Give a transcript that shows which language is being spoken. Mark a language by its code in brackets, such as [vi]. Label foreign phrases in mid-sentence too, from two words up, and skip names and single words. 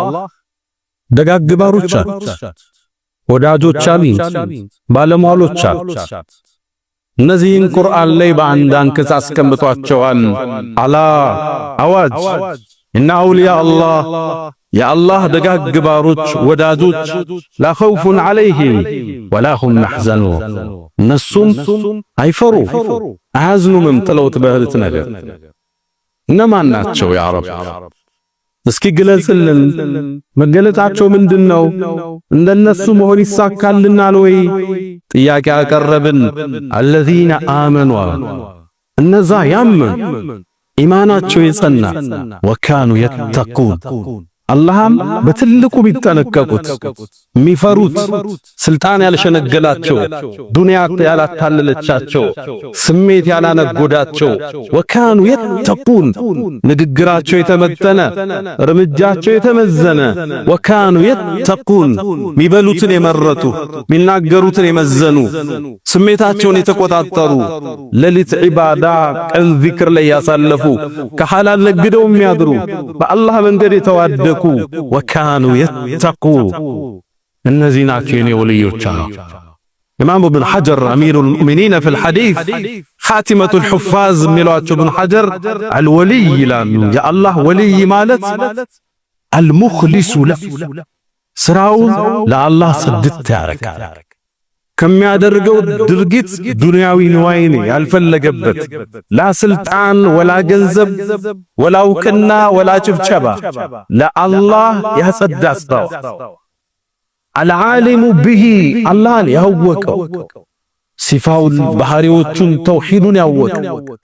[am] ደጋግ ባሮች አሉት፣ ወዳጆች አሉት፣ ባለሟሎች አሉት። እነዚህን ቁርአን ላይ በአንድ አንቀጽ አስቀምጧቸዋል። አላ አዋጅ እና [ar] أولياء الله [am] የአላህ ደጋግ ባሮች ወዳጆች [ar] لا خوف عليهم ولا هم يحزنون [am] እነሱም አይፈሩ አያዝኑም ጥለውት በህልት ነገር። እነማን ናቸው ያ ረብ? እስኪ ግለጽልን። መገለጣቸው ምንድነው? እንደነሱ መሆን ይሳካልናል ወይ? ጥያቄ አቀረብን። [ar] الذين آمنوا [am] እነዛ ያመኑ ኢማናቸው የጸና [ar] وكانوا يتقون [am] አላህም በትልቁ ቢጠነቀቁት የሚፈሩት ስልጣን ያልሸነገላቸው ዱንያ ያላታለለቻቸው ስሜት ያላነጎዳቸው [ar] وكانوا يتقون [am] ንግግራቸው የተመጠነ እርምጃቸው የተመዘነ [ar] وكانوا يتقون [am] ሚበሉትን የመረጡ ሚናገሩትን የመዘኑ ስሜታቸውን የተቆጣጠሩ ለሊት ዒባዳ ቀን ዚክር ላይ ያሳለፉ ከሐላል ነግደው የሚያድሩ በአላህ መንገድ የተዋደቁ [ar] وكانوا يتقون [am] እነዚህ ናቸው የኔ ወልዮች። ኢማም ኢብኑ ሐጀር [ar] أمير المؤمنين في الحديث خاتمة الحفاظ [am] ሚሏቸው ኢብኑ ሐጀር አልወልይ ይላሉ። የአላህ ወልይ ማለት አልሙኽሊሱ ለ ስራውን ለአላህ ጽድት ያደርጋል። ከሚያደርገው ድርጊት ዱንያዊ ንዋይን ያልፈለገበት ላ ስልጣን ወላ ገንዘብ ወላ እውቅና ወላ ጭብጨባ ለአላህ ያጸዳ ስራው [ar] العالم به [am] አላህን ያወቀው ሲፋውን ባህሪዎቹን ተውሂዱን ያወቀው